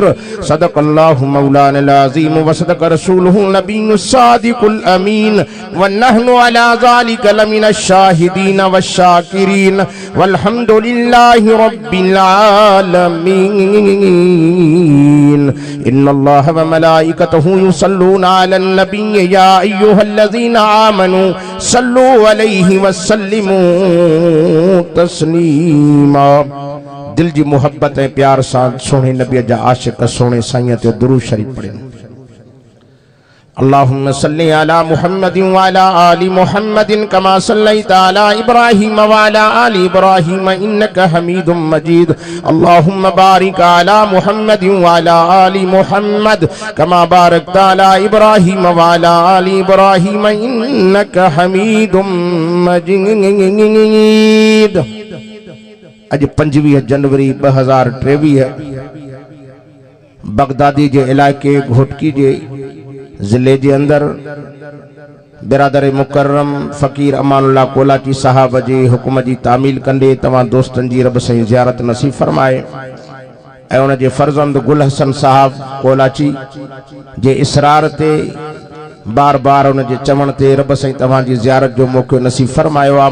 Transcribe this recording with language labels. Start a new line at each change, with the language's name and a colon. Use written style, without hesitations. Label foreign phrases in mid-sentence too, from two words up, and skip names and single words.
Arabic: صدق الله مولانا العظيم وصدق رسوله النبي الصادق الأمين ونحن على ذلك لمن الشاهدين والشاكرين والحمد لله رب العالمين. إن الله وملائكته يصلون على النبي يا أيها الذين آمنوا صلوا عليه وسلموا تسليما.
Sindhi: دل جي محبت ۽ پيار سان سهڻي نبي جا عاشق سهڻي سائين تي درود شريف پڙهي.
Arabic: اللهم صل على محمد وعلى آل محمد كما صليت على إبراهيم وعلى آل إبراهيم إنك حميد مجيد. اللهم بارك على محمد وعلى آل محمد كما باركت على إبراهيم وعلى آل إبراهيم إنك حميد مجيد.
Sindhi: اڄ 25 جنوري 2023 بغدادي جي علائقي گهوٽڪي جي ضلعي جي اندر برادر مڪرم فقير امان الله ڪولاچي صاحب جي حڪم جي تعميل ڪندي تمام دوستن جي رب سائين زيارت نصيب فرمائي ۽ انهن جي فرزند گل حسن صاحب ڪولاچي جي اصرار تي بار بار انهن جي چوڻ تي رب سائين توهان جي زيارت جو موقعو نصيب فرمايو آ.